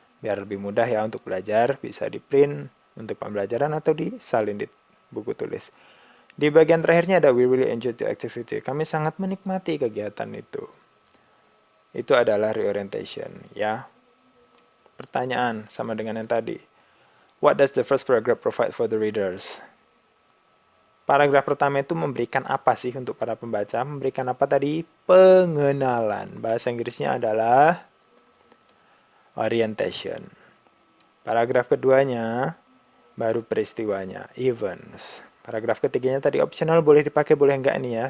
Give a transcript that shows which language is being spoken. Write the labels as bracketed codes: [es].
[id] Biar lebih mudah ya untuk belajar, bisa di print untuk pembelajaran atau disalin di buku tulis. Di bagian terakhirnya ada [en] we really enjoy the activity. [id] Kami sangat menikmati kegiatan itu. Itu adalah reorientation ya. Pertanyaan sama dengan yang tadi. [en] What does the first paragraph provide for the readers? [id] Paragraf pertama itu memberikan apa sih untuk para pembaca? Memberikan apa tadi? Pengenalan. Bahasa Inggrisnya adalah orientation. Paragraf keduanya baru peristiwanya, events. Paragraf ketiganya tadi optional, boleh dipakai boleh enggak nih ya.